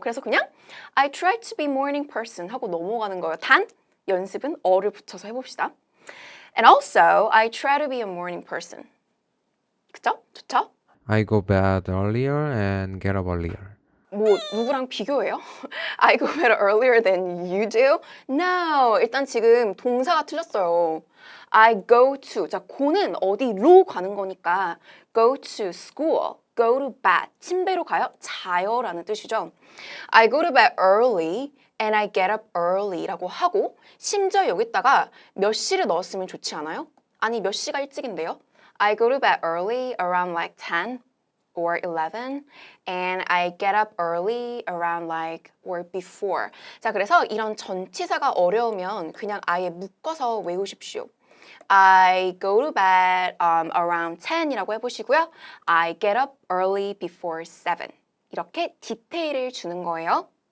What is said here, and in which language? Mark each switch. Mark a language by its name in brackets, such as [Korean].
[Korean] 그래서 그냥 [English] I try to be morning person [Korean] 하고 넘어가는 거예요. 단 연습은 어를 붙여서 해봅시다. [English] And also I try to be a morning person. [Korean] 그쵸? 좋죠? [English] I go bed earlier and get up earlier. [Korean] 뭐 누구랑 비교해요? [English] I go bed earlier than you do? No. [Korean] 일단 지금 동사가 틀렸어요. [English] I go to. 자, go는 [Korean] 어디로 가는 거니까 [English] go to school, go to bed. [Korean] 침대로 가요? 자요 라는 뜻이죠. [English] I go to bed early and I get up early [Korean] 라고 하고 심지어 여기다가 몇 시를 넣었으면 좋지 않아요? 아니 몇 시가 일찍인데요? [English] I go to bed early around like 10 or 11 and I get up early around like or before. [Korean] 자, 그래서 이런 전치사가 어려우면 그냥 아예 묶어서 외우십시오. [English] I go to bed around 10이라고 [Korean] 해보시고요. [English] I get up early before 7. [Korean] 이렇게 디테일을 주는 거예요.